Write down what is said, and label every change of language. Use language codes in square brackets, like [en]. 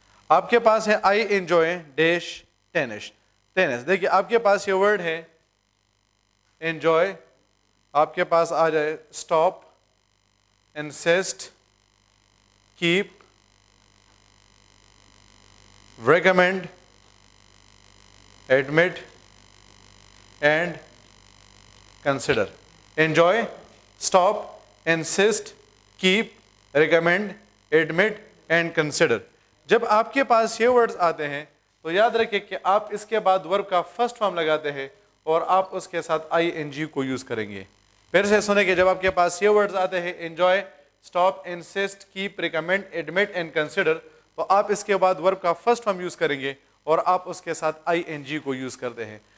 [hi] आपके पास है I enjoy dash tennis. देखिए आपके पास ये वर्ड है एंजॉय, आपके पास आ जाए stop, [en] insist, keep, recommend, admit and consider. Enjoy, stop, insist, keep, recommend, admit and consider. [hi] जब आपके पास ये वर्ड्स आते हैं तो याद रखिए कि आप इसके बाद वर्ब का फर्स्ट फॉर्म लगाते हैं और आप उसके साथ ING को यूज करेंगे. फिर से सुने कि जब आपके पास ये वर्ड्स आते हैं enjoy, stop, insist, keep, recommend, admit and consider, तो आप इसके बाद वर्ब का फर्स्ट फॉर्म यूज करेंगे और आप उसके साथ ING को यूज करते हैं.